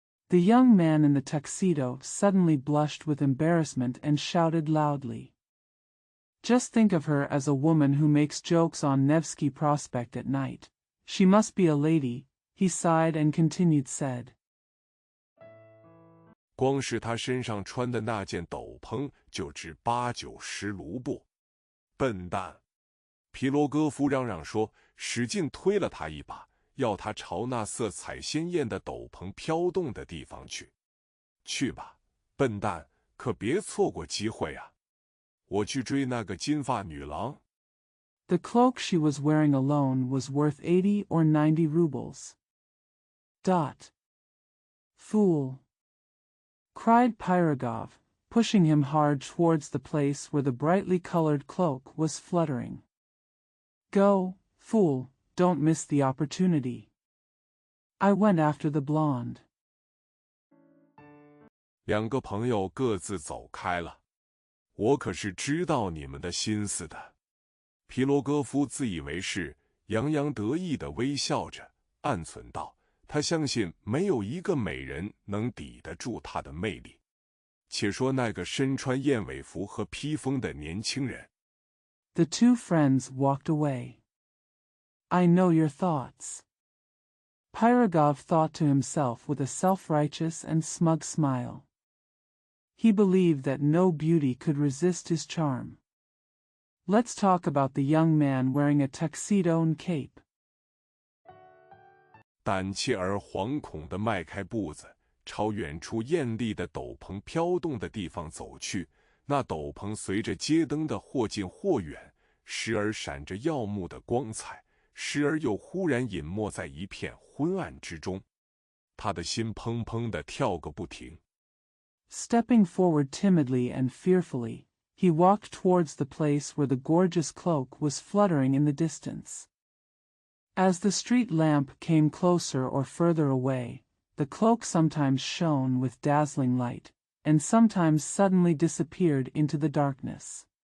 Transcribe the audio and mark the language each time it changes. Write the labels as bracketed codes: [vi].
[en] The young man in the tuxedo suddenly blushed with embarrassment and shouted loudly. Just think of her as a woman who makes jokes on Nevsky Prospect at night. She must be a lady, he sighed and said. [zh] 光是他身上穿的那件斗篷就值8-90卢布。笨蛋！皮罗戈夫嚷嚷说，使劲推了他一把，要他朝那色彩鲜艳的斗篷飘动的地方去。去吧，笨蛋，可别错过机会啊！我去追那个金发女郎。 [en] The cloak she was wearing alone was worth 80 or 90 rubles. Fool! Cried Pyrogov, pushing him hard towards the place where the brightly colored cloak was fluttering. Go, fool, don't miss the opportunity. I went after the blonde. [zh] 两个朋友各自走开了。我可是知道你们的心思的。皮罗戈夫自以为是，洋洋得意地微笑着，暗忖道：他相信没有一个美人能抵得住他的魅力。且说那个身穿燕尾服和披风的年轻人。 [en] The two friends walked away. I know your thoughts. Pyrogov thought to himself with a self-righteous and smug smile. He believed that no beauty could resist his charm. Let's talk about the young man wearing a tuxedo and cape. [zh] 胆怯而惶恐地迈开步子，朝远处艳丽的斗篷飘动的地方走去。那斗篷随着街灯的或近或远，时而闪着耀目的光彩，时而又忽然隐没在一片昏暗之中。他的心砰砰地跳个不停。 [en] Stepping forward timidly and fearfully, he walked towards the place where the gorgeous cloak was fluttering in the distance. As the street lamp came closer or further away, the cloak sometimes shone with dazzling light, and sometimes suddenly disappeared into the darkness.